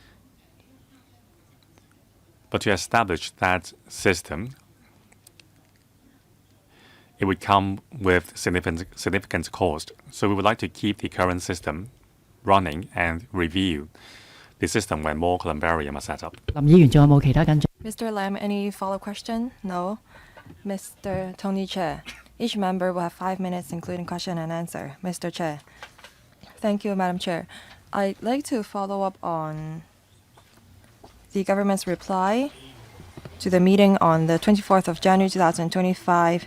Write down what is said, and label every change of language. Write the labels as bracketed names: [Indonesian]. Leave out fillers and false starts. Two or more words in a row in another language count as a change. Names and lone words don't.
[English] But to establish that system, it would come with significant cost. So we would like to keep the current system running and review the system when more columbarium are set up. [Cantonese] 林議員仲有冇其他跟進？ [English] Mr. Lam, any follow-up question? No. Mr. Tony Chair, each member will have 5 minutes, including question and answer. Mr. Chair. Thank you, Madam Chair. I'd like to follow up on the government's reply to the meeting on the 24th of January 2025.